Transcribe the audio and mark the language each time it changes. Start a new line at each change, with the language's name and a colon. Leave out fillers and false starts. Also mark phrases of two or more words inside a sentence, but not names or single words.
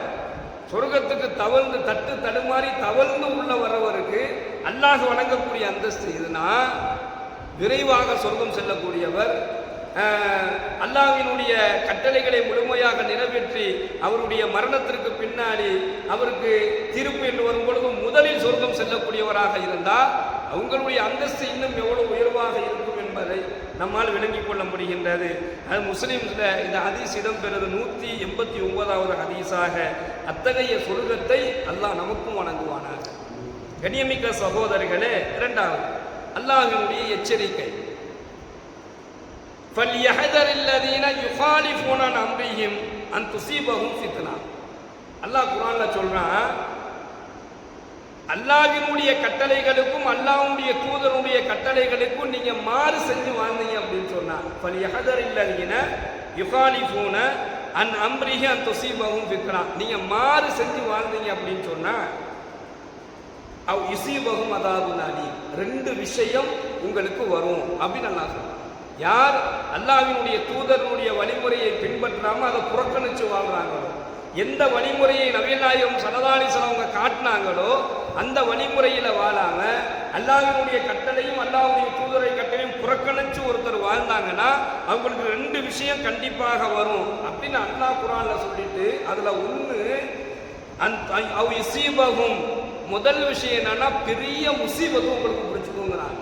Tamil: சொர்க்கத்துக்கு தவழ்ந்து தட்டு தடுமாறி தவழ்ந்து உள்ள வரவருக்கு அல்லாஹ் வழங்கக்கூடிய அந்தஸ்து இதுனா, விரைவாக சொர்க்கம் செல்லக்கூடியவர், அல்லாஹ்வினுடைய கட்டளைகளை முழுமையாக நிறைவேற்றி அவருடைய மரணத்திற்கு பின்னாடி அவருக்கு தீர்ப்பு என்று வரும் பொழுது முதலில் சொர்க்கம் செல்லக்கூடியவராக இருந்தால் அவங்களுடைய அந்தஸ்து இன்னும் எவ்வளவு உயர்வாக இருக்கும் என்பதை நம்மால் விளங்கிக் கொள்ள முடிகின்றது. அது முஸ்லிம்ல இந்த ஹதீஸ் இடம்பெறுவது 189வது ஹதீஸாக. அத்தகைய சொர்க்கத்தை அல்லாஹ் நமக்கும் வழங்குவானாக. கண்ணியமிக்க சகோதரர்களே, இரண்டாவது அல்லாஹ்வினுடைய எச்சரிக்கை,
Arabic: فَلْيَحْذَرِ الَّذِينَ يُخَالِفُونَ عَنْ أَمْرِهِ أَنْ تُصِيبَهُمْ فِتْنَةٌ.
Tamil: அல்லாஹ் குர்ஆன்ல சொல்றான், அல்லாஹ்வினுடைய கட்டளைகளுக்கும் அல்லாஹ்வுடைய தூதருடைய கட்டளைகளுக்கும் நீங்க மாறு செஞ்சு வாழ்ந்தீங்க அப்படின்னு சொன்னா,
Arabic: فَلْيَحْذَرِ الَّذِينَ يُخَالِفُونَ عَنْ أَمْرِهِ أَنْ تُصِيبَهُمْ فِتْنَةٌ.
Tamil: நீங்க மாறு செஞ்சு வாழ்ந்தீங்க அப்படின்னு சொன்னா,
Arabic: أو يصيبهم عذاب أليم,
Tamil: 2 விஷயம் உங்களுக்கு வரும் அப்படின்னு அல்லாஹ் சொல்றான். யார் அல்லாஹ்வினுடைய தூதருடைய வழிமுறையை பின்பற்றாம அதை புறக்கணிச்சு வாழ்றாங்களோ, எந்த வழிமுறையை நபிகள் நாயகம்
Arabic: صلى الله عليه وسلم
Tamil: அவங்க காட்டினாங்களோ அந்த வழிமுறையில வாழாம அல்லாஹ்வினுடைய கட்டளையும் அல்லாஹ்வுடைய தூதரை கட்டளையும் புறக்கணிச்சு ஒருத்தர் வாழ்ந்தாங்கன்னா அவங்களுக்கு 2 விஷயம் கண்டிப்பாக வரும் அப்படின்னு அல்லாஹ் குர்ஆன்ல சொல்லிட்டு, அதுல ஒன்று
Arabic: أو يصيبهم,
Tamil: முதல் விஷயம் என்னன்னா பெரிய முசீபத்து உங்களுக்கு பிடிச்சுக்கோங்கிறாங்க.